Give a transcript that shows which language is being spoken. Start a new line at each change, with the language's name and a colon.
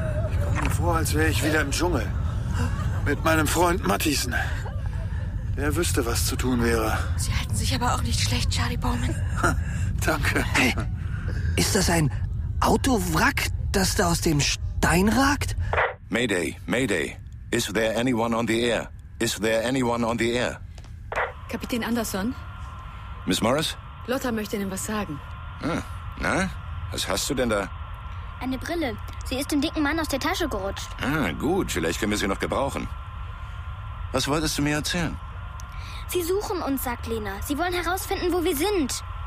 German: Ich komme mir vor, als wäre ich wieder im Dschungel. Mit meinem Freund Mathiesen. Er wüsste, was zu tun wäre. Sie halten sich aber auch nicht schlecht, Charlie Bowman. Danke. Hey, ist das ein Autowrack, das da aus dem Stein ragt? Mayday, Mayday.
English: Is there anyone on the air? Is there anyone on the air?
German: Kapitän Anderson? Miss Morris? Lotta möchte Ihnen was sagen. Na, was hast du denn da? Eine Brille. Sie ist dem dicken Mann aus der Tasche gerutscht. Ah, gut. Vielleicht können wir sie noch gebrauchen. Was wolltest du mir erzählen? Sie suchen uns, sagt Lena. Sie wollen herausfinden, wo wir sind.